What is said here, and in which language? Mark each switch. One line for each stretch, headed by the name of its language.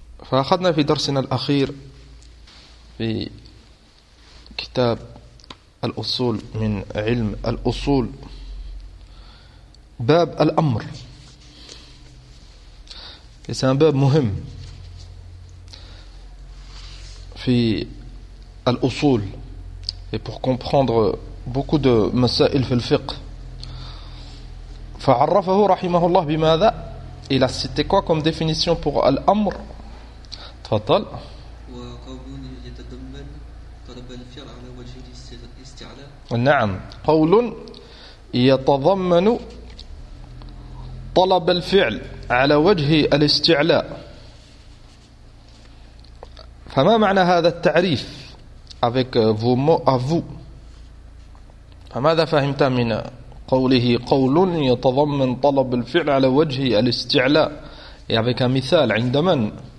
Arabic: فأخذنا في درسنا الأخير في كتاب الأصول من علم الأصول باب الأمر.
French: C'est un
Arabic: باب مهم في الأصول
French: et pour comprendre beaucoup de
Arabic: مسائل في الفقه. فعرفه رحمه الله بماذا؟
French: Il a cité quoi comme définition pour الأمر؟
Arabic: فضل وقول يتضمن طلب الفعل على وجه الاستعلاء. نعم قول يتضمن طلب الفعل على وجه الاستعلاء. فما معنى هذا التعريف
French: avec vos mots à vous؟
Arabic: فماذا فهمت من قوله قول يتضمن طلب الفعل على وجه الاستعلاء
French: et avec un
Arabic: مثال عند من؟